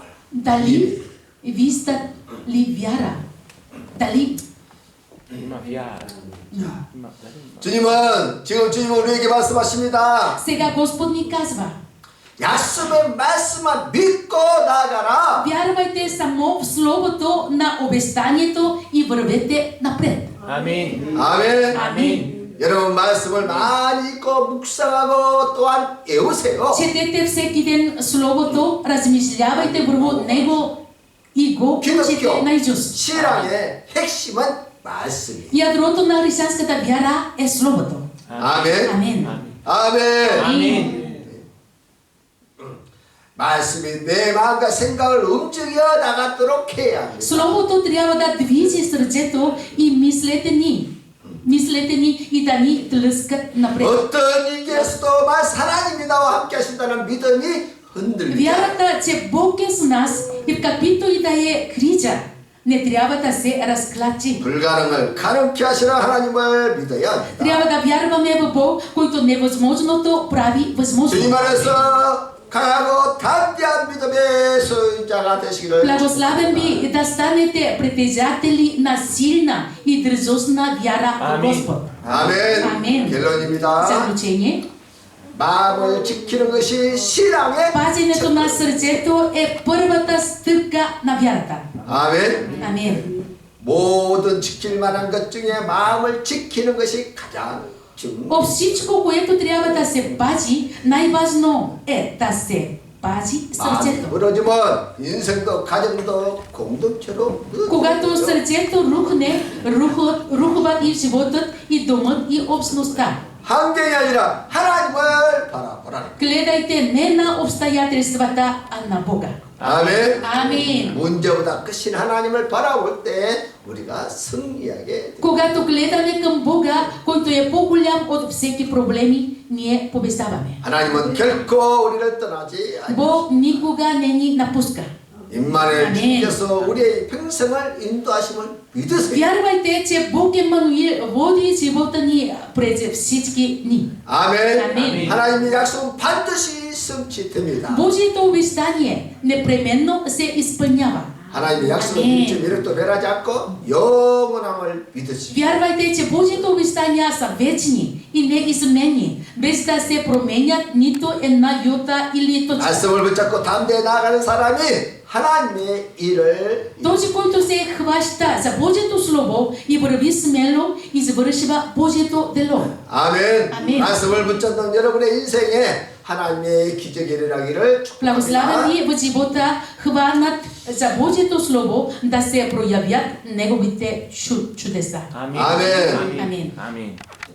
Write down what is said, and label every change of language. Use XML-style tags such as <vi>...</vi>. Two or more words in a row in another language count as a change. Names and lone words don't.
<bg>дали ви сте ли вяра? Дали Има вяра. Има, дали има?</bg> <ko>주님은 우리에게 말씀하십니다.</ko> <bg>сега Господ ни казва,</bg> <ko>약속의 말씀만 믿고 나가라.</ko> <bg>вярвайте само в Словото на обещанието и вървете напред. Амин.</bg> <ko>아멘.</ko> <bg>Амин.</bg> <ko>여러분 말씀을 많이 읽고 묵상하고 또한 외우세요.</ko> <bg>Четете всеки ден Словото, размишлявайте върху него и го учите наизуст.</bg> <ko>신앙의 핵심은 말씀이에요.</ko> <bg>Ядрото на християнската вяра е Словото.</bg> <ko>아멘.</ko> <bg>Амин.</bg> <ko>아멘.</ko> <bg>Амин.</bg> <ko>말씀이 내 마음과 생각을 움직여 나가도록 해야 합니다.</ko> <bg>Словото трябва да движи сърцето и мислете ни. Мислете ни и да ни тлъскат напред.</bg> <ko>어떤 일에서도 하나님이 나와 함께 하신다는 믿음이 흔들리지 않아요.</ko> <bg>Вярата, че Бог е с нас и в каквито и да е криза, не трябва да се разклати.</bg> <ko>불가능을 가능케 하시는 하나님을 믿어야 합니다.</ko> <bg>Трябва да вярваме в Бог, който невъзможното прави възможно.</bg> <ko>주님 안에서 강하고 담대한 믿음의 소유자가 되시기를</ko> <bg>Благославен ви да станете притежатели на силна и дързостна вяра в Амин. Господ.</bg> <ko>아멘. 아멘. 결론입니다.</ko> <bg>Заключение.</bg> <ko>마음을 지키는 것이 신앙의</ko> <bg>Пазенето на сърцето е първата стъпка на вярата.</bg> <ko>아멘.</ko> <bg>Амин.</bg> <ko>모든 지킬 만한 것 중에 마음을 지키는 것이 가장 중요합니다.</ko> <bg>От всичко, което трябва да се пази, най-важно е да се пази</bg> <ko>마음이</ko> <bg>сърцето.</bg> <ko>무너지면 인생도 가정도 공동체로</ko> <bg>Когато сърцето рухне, рухват и животът, и домът, и общността.</bg> <ko>환경이 아니라 하나님을 바라보라.</ko> <bg>Гледайте не на обстоятелствата, а на Бога.</bg> <ko>아멘.</ko> <bg>Амин.</bg> <ko>문제보다 크신 하나님을 바라볼 때 우리가 승리하게 됩니다.</ko> <bg>Когато гледаме към Бога, който е по-голям от всеки проблеми, ние побеждаваме.</bg> <ko>하나님은 결코 우리를 떠나지 않으십니다.</ko> <bg>Бог никога не ни напуска.</bg> <ko>임마누엘 아멘. 주께서 우리의 평생을 인도하심을 믿으세요.</ko> <bg>Вярвайте, че Бог Емануил води живота ни през всички дни.</bg> <ko>아멘. 아멘. 하나님의 약속은 반드시 성취됩니다.</ko> <bg>Божието обещание непременно се изпълнява.</bg> <ko>하나님의 약속은 아멘. 일체 미력도 변하지 않고 영원함을 믿으시오.</ko> <bg>Вярвайте, че Божиите обещания са вечни и неизменни, без да се променят нито една йота или точка.</bg> <ko>말씀을 붙잡고 담대히 나아가는 사람이 하나님의 일을</ko> <bg>Този, който се хваща за Божието Слово и върви смело, извършва Божието дело.</bg> <ko>아멘. 아멘. 말씀을 붙잡는 여러분의 인생에 하나님의 기적이 일어나기를</ko> <bg>Благославен</bg> <ko>축복합니다.</ko> <bg>ви в живота, хванат за Божието Слово, да се проявят неговите чудеса. Амин.</bg> <ko>아멘.</ko> <bg>Амин. Амин. Амин.</bg>